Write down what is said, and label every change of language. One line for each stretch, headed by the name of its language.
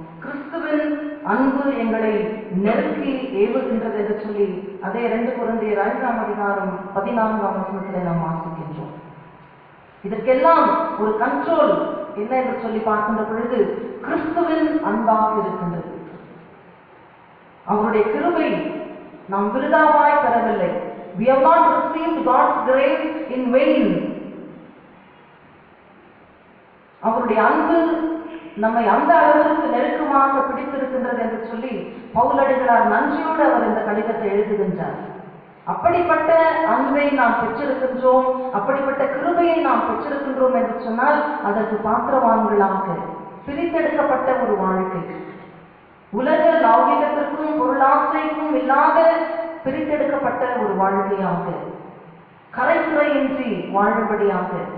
Tamil: கிறிஸ்துவின் அன்பு எங்களை நெருக்கி ஏவுகின்றது என்று சொல்லி அதே 2 கொரிந்தியர் 5ஆம் அதிகாரம் 14ஆம் வசனத்திலே நாம் வாசிக்கின்றோம். இதற்கெல்லாம் ஒரு கண்ட்ரோல் என்ன என்று சொல்லி பார்க்கின்ற பொழுது கிறிஸ்துவின் அன்பாக இருக்கின்றது. அவருடைய கிருபை நாம் விருதாவாய் பெறவில்லை.
English: We have not received God's grace in vain.
Tamil: அவருடைய அன்பு நம்மை அந்த அளவிற்கு நெருக்கமாக பிடித்திருக்கின்றது என்று சொல்லி பவுலடிகளார் நன்றியோடு அவர் இந்த கடிதத்தை எழுதுகின்றார். அப்படிப்பட்ட அன்பை நாம் பெற்றிருக்கின்றோம், அப்படிப்பட்ட கிருபையை நாம் பெற்றிருக்கின்றோம் என்று சொன்னால் அதற்கு பாத்திரவான்களாக பிரித்தெடுக்கப்பட்ட ஒரு வாழ்க்கை, உலக லௌகிகத்திற்கும் பொருளாசைக்கும் இல்லாத பிரித்தெடுக்கப்பட்ட ஒரு வாழ்க்கையாக கரைக்குறையின்றி வாழும்படியாக